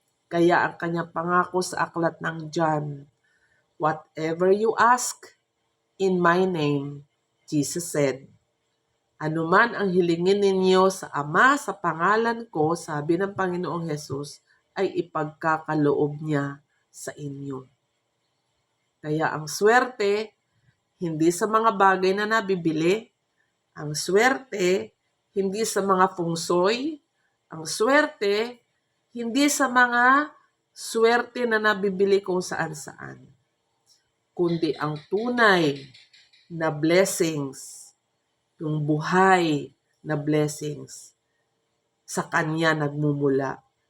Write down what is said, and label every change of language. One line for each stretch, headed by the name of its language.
Filipino: Kaya ang kanyang pangako sa aklat ng John,
English: "Whatever you ask in my name," Jesus said,
Filipino: "anuman ang hilingin ninyo sa Ama sa pangalan ko," sabi ng Panginoong Hesus, "ay ipagkakaloob niya sa inyo." Kaya ang swerte, hindi sa mga bagay na nabibili. Ang swerte, hindi sa mga fungsoy. Ang swerte, hindi sa mga swerte na nabibili kung saan-saan. Kundi ang tunay na blessings, yung buhay na blessings, sa Kanya nagmumula.